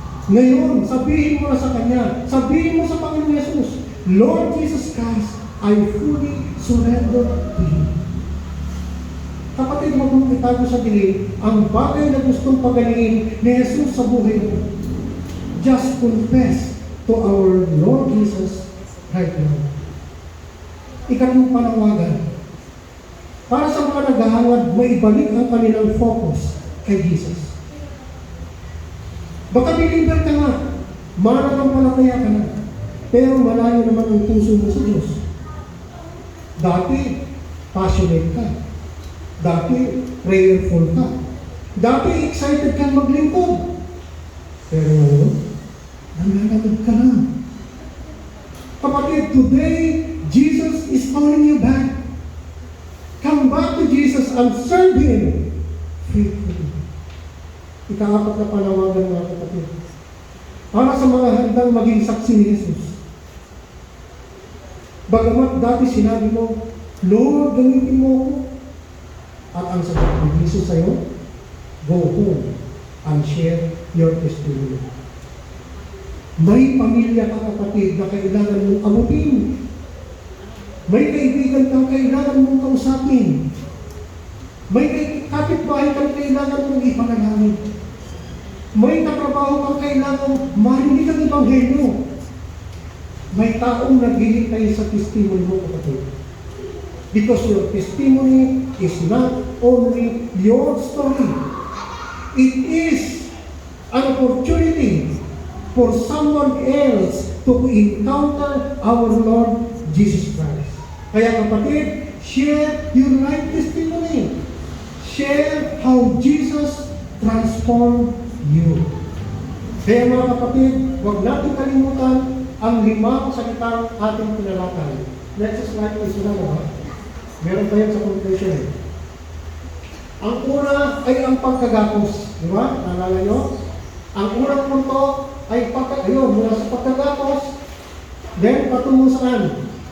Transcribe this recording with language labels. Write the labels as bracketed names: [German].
[Filipino] Ngayon, sabihin mo na sa Kanya, sabihin mo sa Panginoon Jesus, [English] Lord Jesus Christ, I fully surrender to you. [Filipino] Kapatid, huwag mong itago sa dilim ang bagay na gustong pagalingin ni Jesus sa buhay mo. [English] Just confess to our Lord Jesus right now. [Filipino] Ikatlong panawagan, para sa mga naghahangad, maibalik ang kanilang focus kay Jesus. Baka believer ka nga, mananampalataya ka na, pero malayo naman ang puso mo sa Diyos. Dati, passionate ka. Dati, prayerful ka. Dati, excited kang maglingkod. Pero ngayon, nanganagad ka na. Kapatid, [English] today, Jesus is calling you back. Come back to Jesus and serve Him faithfully. [Filipino] Ika-apat na panawagan, mga kapatid. Para sa mga handang maging saksi ni Jesus. Bagamat dati sinabi mo, Lord, gamitin mo ako. At ang sagot ng Jesus sa'yo, [English] go home and share your testimony. [Filipino] May pamilya ka, kapatid, na kailangan mong abutin. May kaibigan kang kailangan mong kausapin. May kapitbahay kang kailangan mong ipanalangin. May katrabaho kang kailangan marinig ang Ebanghelyo. May taong naghihintay sa testimony mo, kapatid. [English] Because your testimony is not only your story. It is an opportunity for someone else to encounter our Lord Jesus Christ. [Filipino] Kaya kapatid, [English] share your life testimony. Share how Jesus transformed you. [Filipino] Kaya mga kapatid, huwag natin kalimutan ang 5 salitang ating pinalakay. [English] Next slide is [Filipino] na. Meron tayo sa conclusion. Ang una ay ang pagkagapos. Di ba? Nalala nyo? Ang unang punto ay mula sa pagkagapos, then patungo saan?